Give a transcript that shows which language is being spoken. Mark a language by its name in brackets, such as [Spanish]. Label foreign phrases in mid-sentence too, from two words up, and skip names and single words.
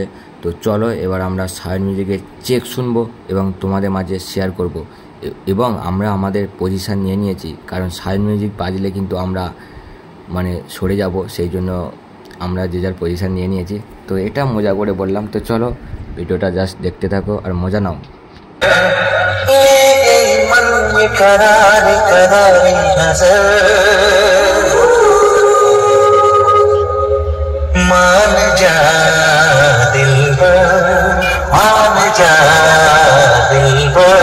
[Bangla] তো চলো এবার আমরা সাউন্ড মিউজিকের চেক শুনবো এবং তোমাদের মাঝে শেয়ার করব। এবং আমরা আমাদের পজিশান নিয়ে নিয়েছি, কারণ সাউন্ড মিউজিক বাজলে কিন্তু আমরা মানে সরে যাব, সেই জন্য আমরা যে যার পজিশান নিয়ে নিয়েছি। তো এটা মজা করে বললাম। তো চলো ভিডিওটা জাস্ট দেখতে থাকো আর মজা নাও। [Hindi] करारी करारी नजर मान जा दिलबर, मान जा दिलबर।